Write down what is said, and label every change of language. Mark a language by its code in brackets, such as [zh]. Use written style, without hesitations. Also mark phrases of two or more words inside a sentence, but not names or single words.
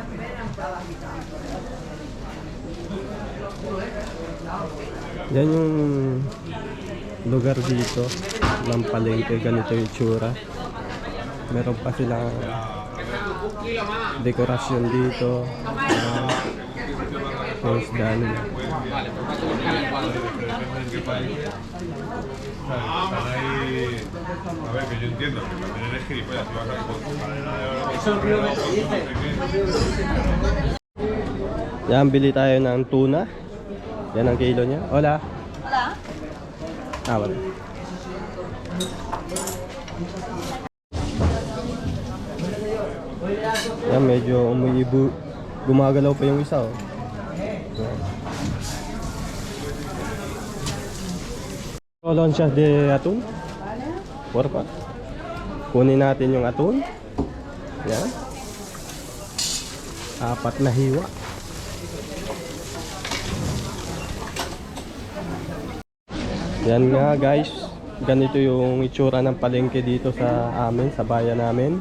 [tl] Yan yung lugar dito ng palengke, ganito yung tsura. Meron pa silang dekorasyon dito. [en] First done. [es] A ver, que yo entiendo que también eres gilipollas, te vas a [tl] Yan, bili tayo ng tuna. Yan ang kilo niya. Hola. Wala? Wala. Yan, medyo umuibo. Gumagalaw pa yung isa, oh. Yan. [es] Lonchas de atún. Porfa. [tl] Kunin natin yung atún. Yan. 4 na hiwa. Yan nga guys, ganito yung itsura ng palengke dito sa amin, sa bayan namin.